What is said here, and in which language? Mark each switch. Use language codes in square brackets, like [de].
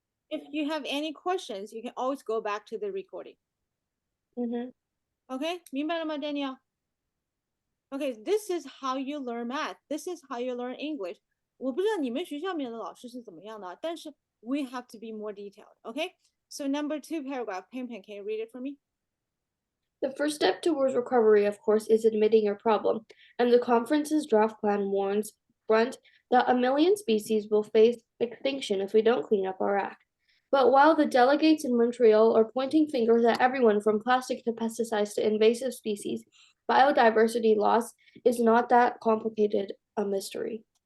[en] If you have any questions, you can always go back to the recording. Okay, [zh] 明白了吗 [en] Daniel? Okay, this is how you learn math. This is how you learn English. [zh] 我不知道你们学校里面的老师是怎么样的，但是 [en] we have to be more detailed. Okay, so number 2 paragraph. Pan, can you read it for me? The first step towards recovery, of course, is admitting your problem, and the conference's draft plan warns front that 1 million species will face extinction if we don't clean up our act. But while the delegates in Montreal are pointing fingers at everyone from plastic to pesticides to invasive species, biodiversity loss is not that complicated a mystery.